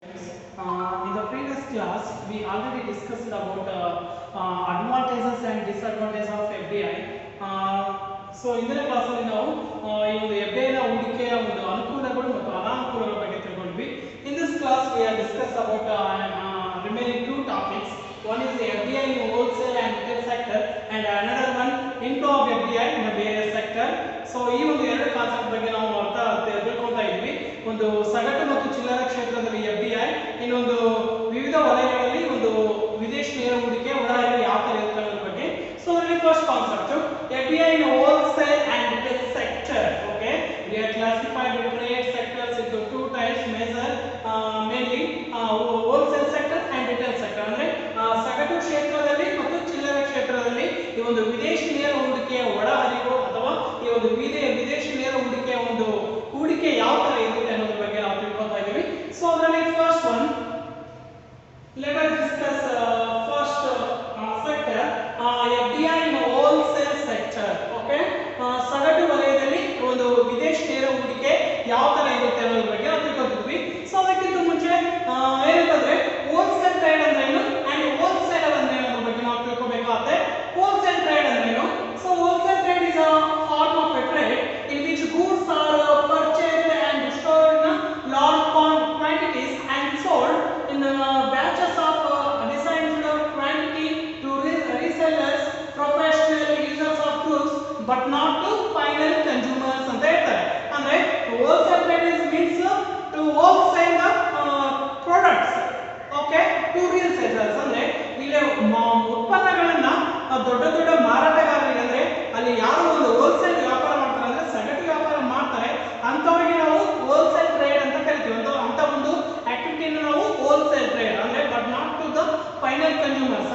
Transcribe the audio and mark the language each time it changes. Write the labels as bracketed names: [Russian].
[English] In the previous class, we already discussed about advantages and disadvantages of FDI. [Kannada] So, ಇಂದಿನ ಕ್ಲಾಸಲ್ಲಿ ನಾವು ಈ ಒಂದು FDI ನ ಹೂಡಿಕೆಯ ಒಂದು ಅನುಕೂಲಗಳು ಮತ್ತು ಅನಾನುಕೂಲಗಳ ಬಗ್ಗೆ ತಿಳ್ಕೊಂಡ್ವಿ. [English] In this class, we have discussed about remaining two topics. One is the FDI in wholesale and retail sector, and another one inflow of FDI in the various sector. [Kannada] So, ಈ ಒಂದು ಎರಡು ಕಾನ್ಸೆಪ್ಟ್ ಬಗ್ಗೆ ನಾವು ಅರ್ಥ ತಿಳ್ಕೊಳ್ತಾ ಇದ್ವಿ. ಒಂದು ಸಗಟು ಮತ್ತು ಚಿಲ್ಲರೆ ಕ್ಷೇತ್ರದಲ್ಲಿ FDI, ಇನ್ನೊಂದು ವಿವಿಧ ವಲಯಗಳಲ್ಲಿ ಒಂದು ವಿದೇಶಿ ನೇರ ಹೂಡಿಕೆ ಒಳಹರಿವು ಯಾವ ತರ ಇರುತ್ತೆ ಅನ್ನೋದ್ರ ಬಗ್ಗೆ. [English] So, the first concept, FDI in wholesale and retail sector. Okay, we have classified the trade sectors into two types, mainly wholesale sector and retail sector. [Kannada] ಅಂದ್ರೆ ಸಗಟು ಕ್ಷೇತ್ರದಲ್ಲಿ ಮತ್ತು ಚಿಲ್ಲರೆ ಕ್ಷೇತ್ರದಲ್ಲಿ ಈ ಒಂದು ವಿದೇಶಿ ನೇರ ಹೂಡಿಕೆಯ ಒಳಹರಿವು ಅಥವಾ ಈ ಒಂದು ವಿದೇಶಿ ನೇರ ಹೂಡಿಕೆಯ ಒಂದು ಹೂಡಿಕೆ ಯಾವ ತರ ಇರುತ್ತೆ ಅನ್ನೋದ್ರ ಬಗ್ಗೆ ನಾವು ತಿಳ್ಕೊಳ್ತಾ ಇದ್ದೀವಿ. [English] So ಅದರಲ್ಲಿ first one, let us discuss first sector FDI in wholesale sector. [Kannada] Okay, ಸಗಟು ವಲಯದಲ್ಲಿ ಒಂದು ವಿದೇಶಿ ನೇರ ಹೂಡಿಕೆ ಯಾವ ತರ ಇರುತ್ತೆ ಅನ್ನೋದ್ರ ಬಗ್ಗೆ ನಾವು ತಿಳ್ಕೊಳ್ತಿದ್ವಿ. ಸೊ ಅದಕ್ಕಿಂತ ಮುಂಚೆ ಏನಂತಂದ್ರೆ ಹೋಲ್ಸೇಲ್ ಟ್ರೇಡ್ ಅಂದ್ರೆ ಏನು ಅಂಡ್ ಹೋಲ್ಸೇಲರ್ ಅಂದ್ರೆ ಏನು ಅನ್ನೋದ್ರ ಬಗ್ಗೆ ನಾವು ತಿಳ್ಕೊಬೇಕಾಗುತ್ತೆ. ಹೋಲ್ಸೇಲ್ ಟ್ರೇಡ್ ಅಂದ್ರೆ ಏನು? [English] so wholesale trade is a form of a trade in which goods are purchased and stored in large quantities and sold in batches of designed quantity to resellers, professional users of goods, but not to final consumers [Kannada] ಅಂತ ಹೇಳ್ತಾರೆ. [English] ಅಂದ್ರೆ wholesale trade is means to wholesale the products, okay, to resellers. [Kannada] ಅಂದ್ರೆ ಇಲ್ಲಿ ಉತ್ಪನ್ನಗಳನ್ನ ದೊಡ್ಡ ದೊಡ್ಡ ಮಾರಾಟಗಾರರಿಗೆ, ಅಂದ್ರೆ ಅಲ್ಲಿ ಯಾರು ಒಂದು ಹೋಲ್ಸೇಲ್ ವ್ಯಾಪಾರ ಮಾಡ್ತಾರೆ ಅಂದ್ರೆ ಸಗಟು ವ್ಯಾಪಾರ ಮಾಡ್ತಾರೆ ಅಂತವರಿಗೆ ನಾವು ಹೋಲ್ಸೇಲ್ ಟ್ರೇಡ್ ಅಂತ ಕರಿತೀವಿ. ಅಂತ ಒಂದು ಆಕ್ಟಿವಿಟಿನ ನಾವು [English] Wholesale trade ಅಂದ್ರೆ, but not to the final consumers.